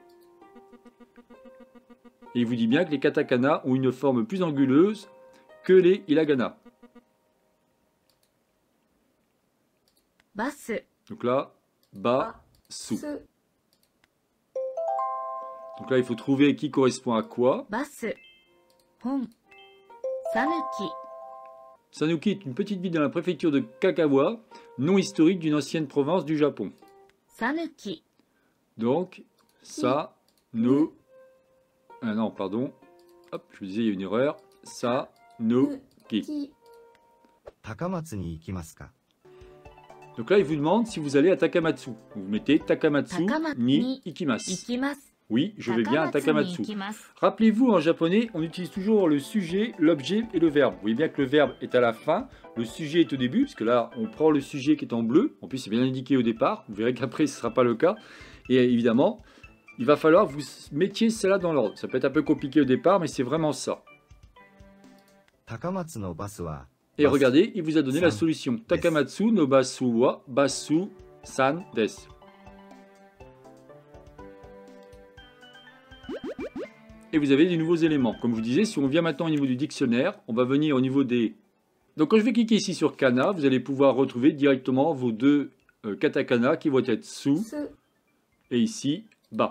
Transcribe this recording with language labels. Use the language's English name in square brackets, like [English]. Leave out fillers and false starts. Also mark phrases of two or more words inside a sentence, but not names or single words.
[French] Et il vous dit bien que les katakana ont une forme plus anguleuse que les hiragana. Basu. Donc là, basu. Donc là, il faut trouver qui correspond à quoi. Basu. Hon. Sanuki. Sanuki est une petite ville dans la préfecture de Kagawa, nom historique d'une ancienne province du Japon. Sanuki. Donc, ça, no... Ah non, pardon. Hop, je vous disais, il y a une erreur. Sanuki. [Japanese] 高松に行きますか? [French] Donc là, il vous demande si vous allez à Takamatsu. Vous mettez [Japanese] 高松に行きます. [French] Ikimasu. Oui, je vais bien à Takamatsu. Ikimasu. Rappelez-vous, en japonais, on utilise toujours le sujet, l'objet et le verbe. Vous voyez bien que le verbe est à la fin, le sujet est au début, parce que là, on prend le sujet qui est en bleu. En plus, c'est bien indiqué au départ. Vous verrez qu'après, ce ne sera pas le cas. Et évidemment, il va falloir que vous mettiez cela dans l'ordre. Ça peut être un peu compliqué au départ, mais c'est vraiment ça. [Japanese] 高松のバスは? [French] Et regardez, il vous a donné la solution. [Japanese] 高松のバスはバスさんです. [French] Et vous avez des nouveaux éléments. Comme je vous disais, si on vient maintenant au niveau du dictionnaire, on va venir au niveau des... Donc quand je vais cliquer ici sur kana, vous allez pouvoir retrouver directement vos deux katakana qui vont être su et ici ba.